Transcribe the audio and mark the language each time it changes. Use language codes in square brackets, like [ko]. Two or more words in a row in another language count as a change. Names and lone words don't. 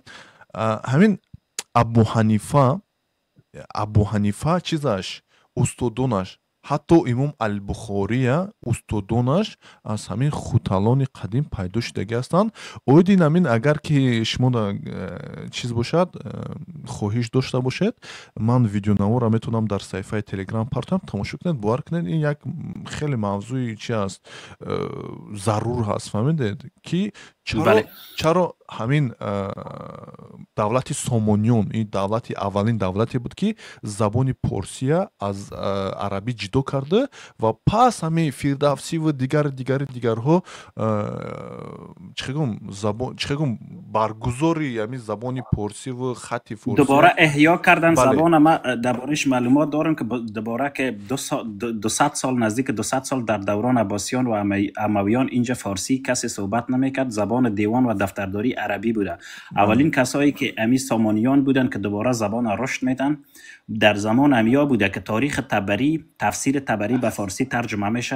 [fa] همین ابو حنیفه چیزش استادونش حتی امام البخاری استادونش از همین خوتالان قدیم پیدا شده هستند. اویدین همین اگر که شما چیز باشد خواهش داشته باشید من ویدیونامه را میتونم در صفحه تلگرام پرتم تماشا کنید باور کنید. این یک خیلی موضوعی چی است ضرور هست. فهمیدید که [tg] чаро ҳамин давлати сомониён ин давлати аввалин давлате буд ки забони порсия аз арабӣ ҷудо карда ва пас ҳамин фирдавсиву дигарҳо чихегум баргузори ҳамин забони порсиву хати форси [fa] دوباره احیا کردن زبان. ما دربارش معلومات دارم که دوباره که 200 سال نزدیک 200 سال در دوران عباسیان و امویان اینجا فارسی کسی صحبت نمیکرد، زبان دیوان و دفترداری عربی بوده. اولین کسایی که امی سامانیان بودن که دوباره زبان رشد میدن در زمان امیا بوده که تاریخ طبری، تفسیر طبری به فارسی ترجمه میشه.